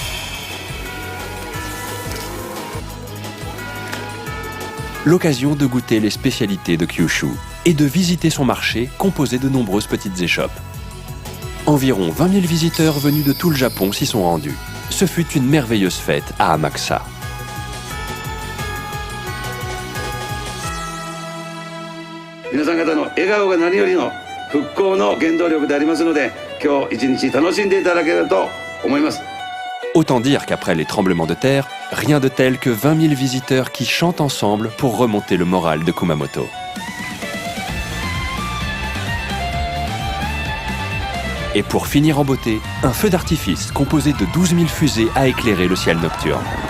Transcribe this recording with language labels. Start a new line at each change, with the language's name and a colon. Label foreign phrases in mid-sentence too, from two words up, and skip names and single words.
French: L'occasion de goûter les spécialités de Kyushu et de visiter son marché composé de nombreuses petites échoppes. Environ 20 000 visiteurs venus de tout le Japon s'y sont rendus. Ce fut une merveilleuse fête à Amakusa.
Japanese: 皆さん方の笑顔が何よりの復興の原動力でありますので、今日一日楽しんでいただければと思います。
French: Autant dire qu'après les tremblements de terre, rien de tel que 20 000 visiteurs qui chantent ensemble pour remonter le moral de Kumamoto. Et pour finir en beauté, un feu d'artifice composé de 12 000 fusées a éclairé le ciel nocturne.